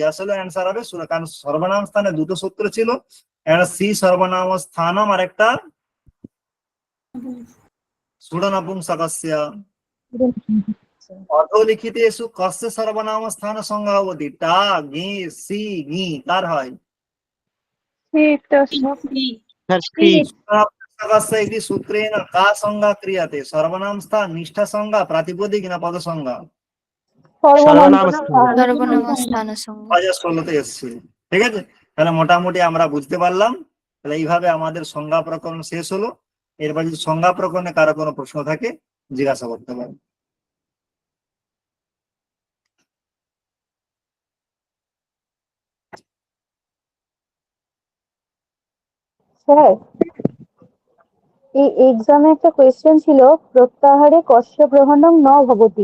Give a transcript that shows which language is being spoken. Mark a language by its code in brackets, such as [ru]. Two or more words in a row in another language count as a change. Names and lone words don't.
[bn] আসলে অ্যান্সার হবে সুডা, কারণ সর্বনাম স্থানে দুটো সূত্র ছিল, একটা [sa] সি সর্বনাম স্থানম [bn] আর একটা [sa] সুডা নপুংসকস্য। অধোলিখিতেষু কস্য সর্বনাম স্থান সংজ্ঞা ভবতি? [bn] টা গি সি গি কার হয়? স্যার শ্রী। [sa] इति सूत्रेण का संज्ञा क्रियते? सर्वनाम स्थान, निष्ठा संज्ञा, प्रातिपदिक ना पद संज्ञा? সর্বনাম স্থান। [bn] ষোলোতে এসেছিল। ঠিক আছে, তাহলে মোটামুটি আমরা বুঝতে পারলাম। তাহলে এইভাবে আমাদের সংজ্ঞা প্রকরণ শেষ হলো। এরপর যদি সংজ্ঞা প্রকরণে কারো কোনো প্রশ্ন থাকে, জিজ্ঞাসা করতে পারেন। স্যার, এই এক্সামে একটা কোয়েশ্চেন ছিল, [sa] প্রত্যাহারে কস্য গ্রহণং ন ভবতি।